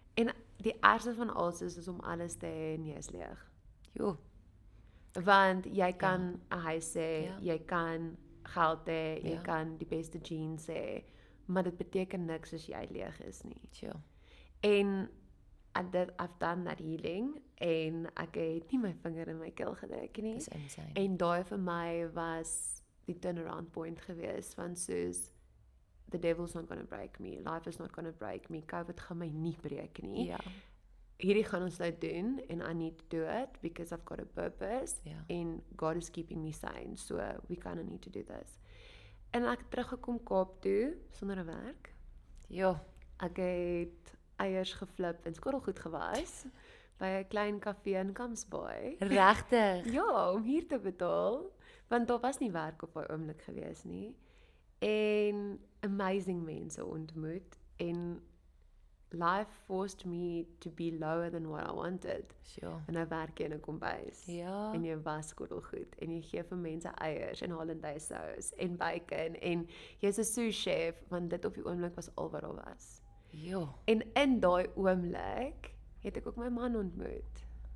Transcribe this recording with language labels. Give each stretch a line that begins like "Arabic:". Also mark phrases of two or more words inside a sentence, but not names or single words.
Afrikaans: En die ergste van alles is om alles te hê en jy is leeg. Jo, Want jy kan 'n huis hê, Ja. jy kan geld hê, jy Ja. kan die beste jeans hê, maar dit beteken niks as jy leeg is nie. chill. En
English: I've done that healing
Afrikaans: en ek het nie my vinger in my keel gedruk nie. Dis insane. En daai vir my was die
English: turnaround point
Afrikaans: gewees van soos
English: the devil's not gonna break me, life is not gonna break me,
Afrikaans: COVID gaan my nie breek nie. Ja, Hierdie gaan ons nou doen en
English: I need to do it because I've got a purpose
Afrikaans: Ja.
English: and God is keeping me sane, so we kind of need to do this.
Afrikaans: En ek het teruggekom Kaap toe sonder 'n werk. jo, Ek het eiers geflip en skottelgoed gewas by 'n klein kafee in Kamsbaai. regtig. Ja, om hier te betaal, want daar was nie werk op daai oomblik gewees nie. En amazing mense ontmoet en
English: life forced me to be lower than what I wanted.
Afrikaans: Sure. En nou werk jy in 'n kombuis. Ja. En jy was skottelgoed en jy gee vir mense eiers en hollandaise sous en bacon en jy's 'n sous chef want dit op die oomblik was al wat daar was. Jo. En in daai oomblik het ek ook my man ontmoet.